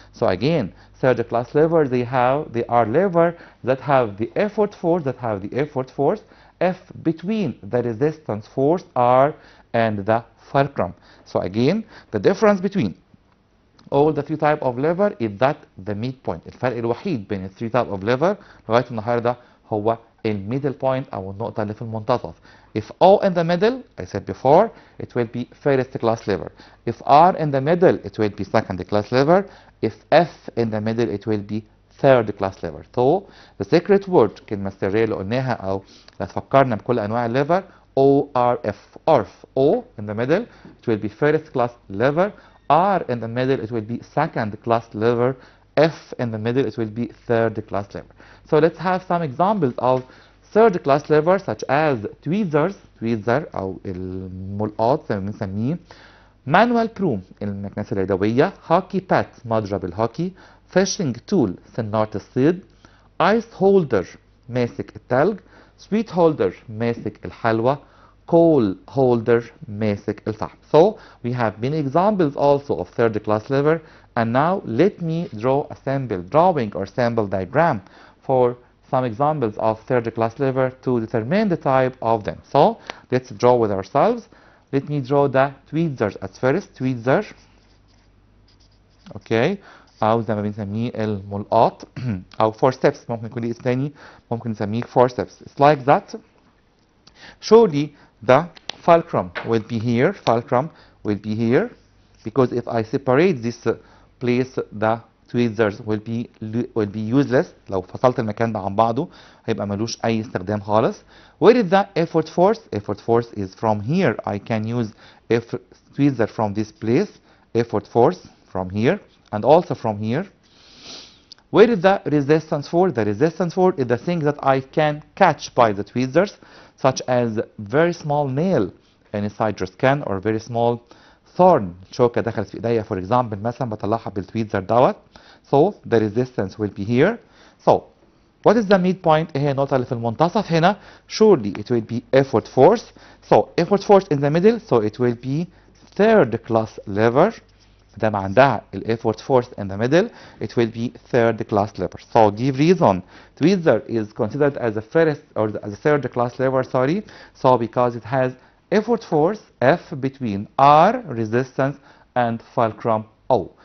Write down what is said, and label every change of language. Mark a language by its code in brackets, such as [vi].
[en] So again third class lever they are lever that have the effort force F between the resistance force R and the fulcrum. So again the difference between all the three type of lever is that the midpoint. [ar] الفرق الوحيد بين ال three type of lever لغاية النهارده هو الميدل بوينت أو النقطة اللي في المنتصف. [en] If O in the middle, I said before, it will be first class lever. If R in the middle, it will be second class lever. If F in the middle, it will be third class lever. So the secret word [ar] كلمة سرية اللي قلناها أو اللي تفكرنا بكل أنواع الليفر O R F. [en] ORF. O in the middle, it will be first class lever. R in the middle, it will be second class lever. F in the middle, it will be third class lever. So let's have some examples of third class levers such as tweezers [ar] أو الملقاط زي ما بنسميه، [en] manual broom [ar] المكنسة اليدوية، [en] hockey bat [ar] مضرب الهوكي، [en] fishing tool [ar] سنارة الصيد، [en] ice holder [ar] ماسك التلج، [en] sweet holder [ar] ماسك الحلوى، [en] coal holder [ar] ماسك الفحم. [en] So we have many examples also of third class lever, and now let me draw a sample drawing or sample diagram for some examples of third class lever to determine the type of them. So let's draw with ourselves. Let me draw the tweezers at first. Tweezer. Okay. [ar] او زي ما بنسميه الملقاط او forceps. ممكن يكون ليه اسم تاني، ممكن نسميه forceps. [en] It's like that. Surely the fulcrum will be here. Fulcrum will be here because if I separate this place, the tweezers will be useless. [ar] لو فصلت المكان ده عن بعضه هيبقى ملوش أي استخدام خالص. [en] Where is the effort force? Effort force is from here. I can use tweezer from this place. Effort force from here and also from here. Where is the resistance force? The resistance force is the thing that I can catch by the tweezers, such as very small nail inside your skin or very small thorn. [ar] شوكة دخلت في ايديا [en] for example [ar] مثلا بطلعها بالتويزر دوت. [en] So the resistance will be here. So what is the midpoint? [ar] ايه هي النقطة اللي في المنتصف هنا؟ [en] Surely it will be effort force. So effort force in the middle, so it will be third class lever. [ar] دام عندها [en] effort force in the middle, it will be third class lever. So give reason. Tweezer is considered as a first or as a third class lever, sorry. So because it has effort force F between R resistance and fulcrum O.